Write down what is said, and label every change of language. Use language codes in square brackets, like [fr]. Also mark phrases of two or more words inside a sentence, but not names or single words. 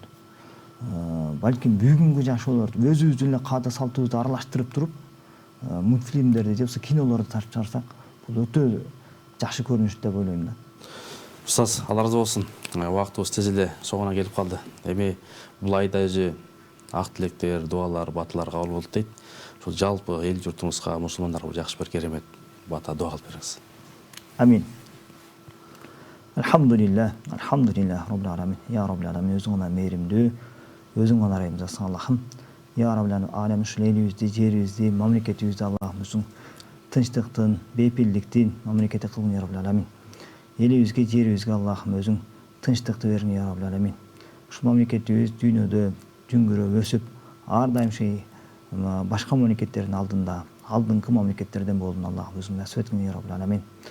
[ky] Балким бүгүнкү жашоолорду өзүбүздүн эле каада салтыбызды аралаштырып туруп, мультфильмдерди же болбосо кинолорду тартып чыгарсак, бул өтө жакшы көрүнүш деп ойлойм да. Устаз, Алла ыраазы болсун. Убактыбыз тез эле соңуна келип калды. Эми бул айда өзү ак тилектер, дуалар, баталар кабыл болду дейт. Ошол жалпы эл журтуңузга, мусулмандарга жакшы бир керемет бата дуа кылып бериңиз. Амин. [ar] الحمد لله رب العالمين. يا رب العالمين, [ky] өзүң гана мээримдүү, өзүң гана райымдасың Аллахым. [ar] يا رب العالمين, [ky] ушул элибизди, жерибизди, мамлекетибизди Аллахым өзүң тынчтыктын, бейпилдиктин мамлекети кылгын [ar] يا رب العالمين. [ky] Элибизге, жерибизге Аллахым өзүң тынчтыкты бериң [ar] يا رب العالمين. [ky] Ушул мамлекетибиз дүйнөдө жүнгүрөп өсүп, ар дайым башка мамлекеттердин алдыңкы мамлекеттерден болдун Аллахым өзүң насып эткин [ar] يا رب العالمين.